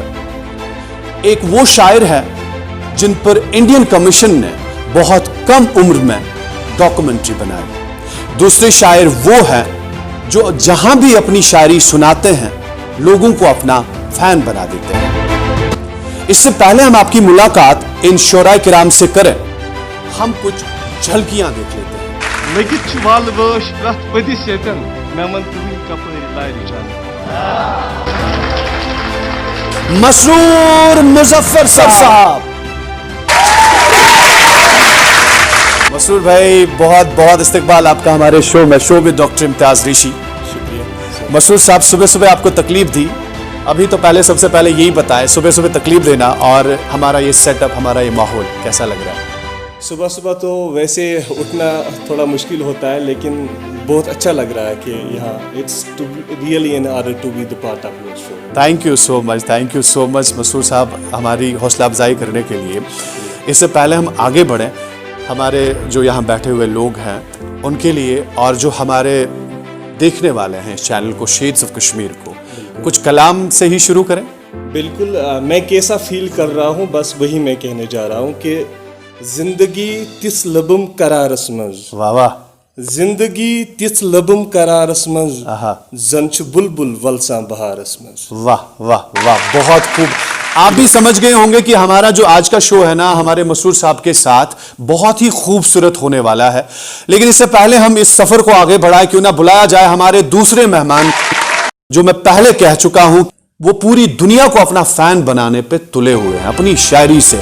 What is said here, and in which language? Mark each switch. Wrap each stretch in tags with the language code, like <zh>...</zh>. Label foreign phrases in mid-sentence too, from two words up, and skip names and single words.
<hi>एक वो शायर है जिन पर इंडियन कमीशन ने बहुत कम उम्र में डॉक्यूमेंट्री बनाई। दूसरे शायर वो है जो जहां भी अपनी शायरी सुनाते हैं लोगों को अपना फैन बना देते हैं। इससे पहले हम आपकी मुलाकात इन शोराए किराम से करें, हम कुछ झलकियां देख लेते हैं।</hi> <ks>लगित वाल वश प्रथ पदिस यतन मेमन तुम कपरी लारी जान।</ks> <hi>मसरूर मुजफ्फर साहब। मसरूर भाई बहुत बहुत इस्तकबाल आपका हमारे शो में, शो विद डॉक्टर इम्तियाज ऋषि। शुक्रिया। मसरूर साहब सुबह सुबह आपको तकलीफ दी, अभी तो पहले सबसे पहले यही बताएं सुबह सुबह तकलीफ देना और हमारा ये सेटअप, हमारा ये माहौल कैसा लग रहा है? सुबह सुबह तो वैसे उठना थोड़ा मुश्किल होता है लेकिन बहुत अच्छा लग रहा है कि यहाँ</hi> <en>It's really an honour to be the part of your show. Thank you so much</en> <hi>मसरूर साहब हमारी हौसला अफजाई करने के लिए। इससे पहले हम आगे बढ़ें, हमारे जो यहाँ बैठे हुए लोग हैं उनके लिए और जो हमारे देखने वाले हैं इस चैनल को, शेड्स ऑफ कश्मीर को, कुछ कलाम से ही शुरू करें। बिल्कुल, मैं कैसा फील कर रहा हूँ बस वही मैं कहने जा रहा हूँ कि</hi> <ks>जिंदगी तिस लबम करारस मंज,</ks> <hi>वाह वाह,</hi> <ks>जिंदगी तिस लबम करारस मंज, जंच बुलबुल वलसा बहारस मंज।</ks> <hi>वाह वाह वाह, बहुत खूब। आप भी समझ गए होंगे कि हमारा जो आज का शो है ना हमारे मसरूर साहब के साथ बहुत ही खूबसूरत होने वाला है। लेकिन इससे पहले हम इस सफर को आगे बढ़ाए, क्यों ना बुलाया जाए हमारे दूसरे मेहमान जो मैं पहले कह चुका हूं वो पूरी दुनिया को अपना फैन बनाने पे तुले हुए हैं अपनी शायरी से।</hi>